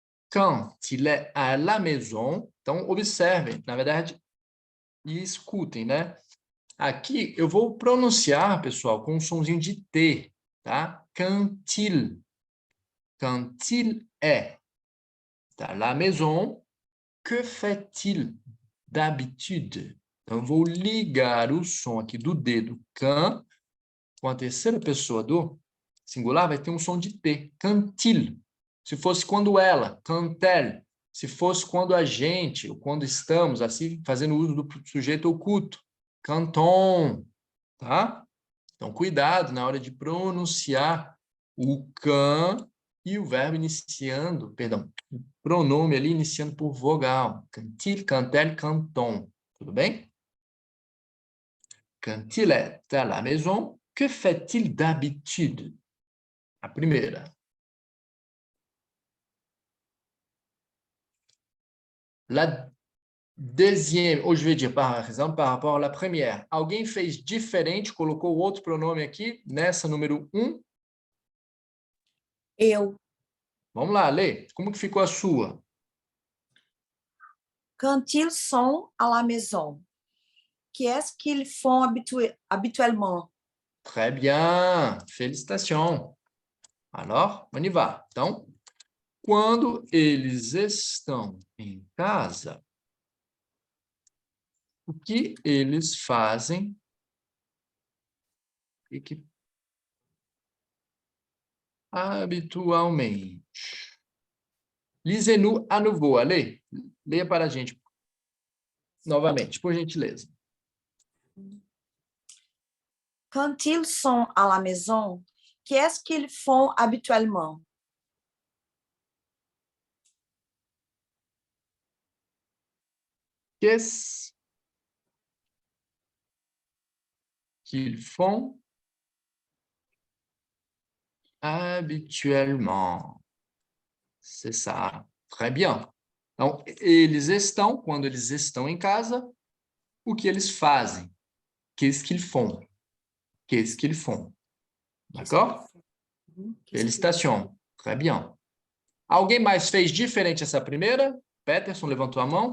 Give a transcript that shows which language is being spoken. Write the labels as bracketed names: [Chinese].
[French] Quand il est à la maison, [Portuguese] então observem, na verdade, e escutem, né? Aqui eu vou pronunciar, pessoal, com um sonzinho de T, tá? [French] Quand-il. Quand-il est à la maison, que fait-il d'habitude? [Portuguese] Então, eu vou ligar o som aqui do D do quand com a terceira pessoa do singular, vai ter um som de T. Quand-il. Se fosse quando ela, quand-elle. Se fosse quando a gente, ou quando estamos, assim, fazendo uso do sujeito oculto. Quand-on. Tá? Então, cuidado na hora de pronunciar o quand e o verbo iniciando, perdão, o pronome ali iniciando por vogal. [French] Quand-il, quand-elle, quand-on. [Portuguese] Tudo bem? [French] Quand il est à la maison, que fait-il d'habitude? [Portuguese] A primeira. [French] La deuxième, ou je vais dire, par exemple, par rapport à la première. [Portuguese] Alguém fez diferente, colocou outro pronome aqui, nessa número 1? Eu. Vamos lá, Lê. Como que ficou a sua? [French] Quand ils sont à la maison, qu'est-ce qu'ils font habituellement? Très bien. Félicitations. Alors, on y va. [Portuguese] Então, quando eles estão em casa, o que eles fazem e que habitualmente. [French] Lisez-nous à nouveau. Allez, [Portuguese] leia para a gente novamente, por gentileza. [French] Quand ils sont à la maison, qu'est-ce qu'ils font habituellement? Qu'est-ce qu'ils font habituellement? C'est ça. Très bien. [Portuguese] Então, eles estão, quando eles estão em casa, o que eles fazem? [French] Qu'est-ce qu'ils font? Qu'est-ce qu'ils font? D'accord? Félicitations. Très bien. [Portuguese] Alguém mais fez diferente essa primeira? Peterson levantou a mão.